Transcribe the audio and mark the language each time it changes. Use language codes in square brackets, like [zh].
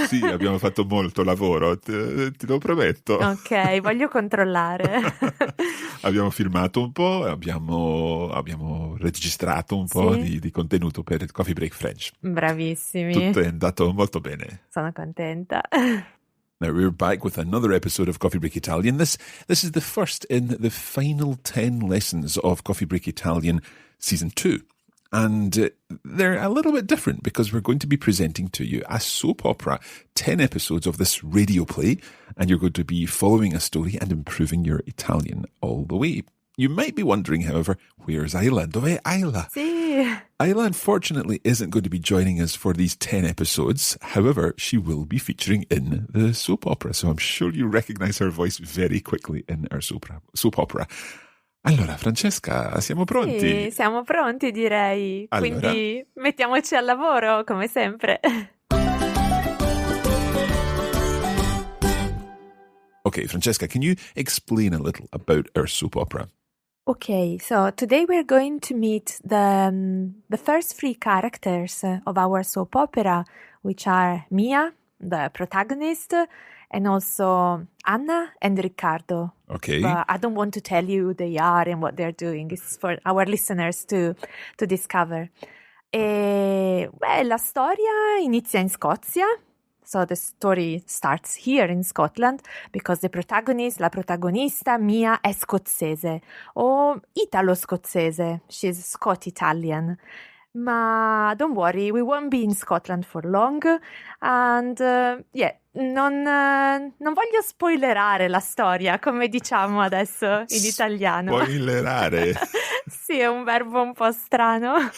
[it] Sì, abbiamo fatto molto lavoro, te lo prometto. Ok, voglio controllare. Abbiamo filmato un po', abbiamo registrato un po' di contenuto per il Coffee Break French. Bravissimi. Tutto è andato molto bene. Sono contenta. [en] Now we're back with another episode of Coffee Break Italian. This is the first in the final 10 lessons of Coffee Break Italian Season 2. And they're a little bit different because we're going to be presenting to you a soap opera, 10 episodes of this radio play, and you're going to be following a story and improving your Italian all the way. You might be wondering, however, where's Isla? [it] Dov'è Isla? Sì. [en] Isla, unfortunately, isn't going to be joining us for these 10 episodes. However, she will be featuring in the soap opera, so I'm sure you recognize her voice very quickly in our soap opera. [it] Allora, Francesca, siamo pronti? Sì, siamo pronti, direi. Allora. Quindi mettiamoci al lavoro, come sempre. [en] Okay, Francesca, can you explain a little about our soap opera? Okay, so today we're going to meet the first three characters of our soap opera, which are Mia, the protagonist, and also Anna and Riccardo. Okay. But I don't want to tell you who they are and what they're doing. It's for our listeners to discover. [it] La storia inizia in Scozia. [en] So the story starts here in Scotland because [it] la protagonista Mia è scozzese o italo-scozzese. [en] She's Scot-Italian. Ma don't worry, we won't be in Scotland for long. [it] And non voglio spoilerare la storia, come diciamo adesso in italiano. Spoilerare? Sì, è un verbo un po' strano.